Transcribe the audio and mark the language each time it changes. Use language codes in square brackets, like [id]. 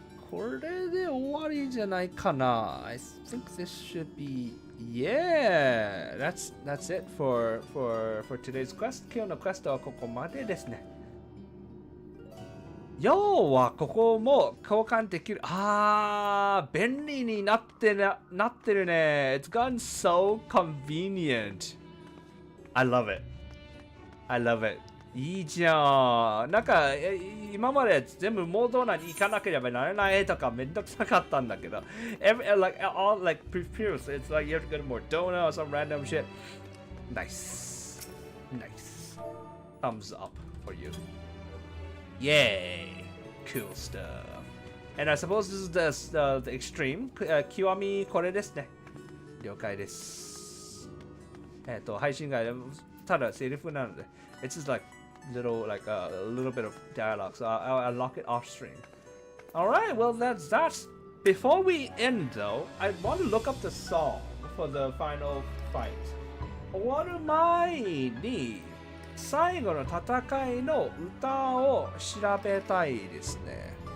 [ja] これで終わりじゃないかな. [en] I think this should be yeah. That's it for today's quest. [ja] 今日のクエストはここまでですね。要はここも交換できる。便利になってるね。 [en] It's gotten so convenient. I love it. I love it. [ja] いいじゃん。なんか今まで全部モード内に行かなければならないとかめんどくさかったんだけど。 [en] All like previews, it's like you have to get more donut or some random shit. Nice. Nice. Thumbs up for you. Yay! Cool stuff. And I suppose this is the extreme. [ja] 極みこれですね。了解です。配信外でただセリフなので、 [en] it's just like little bit of dialogue. So I'll lock it off stream. All right, well that's that. Before we end though, I want to look up the song for the final fight. [ja] 終わる前に最後の戦いの歌を調べたいですね。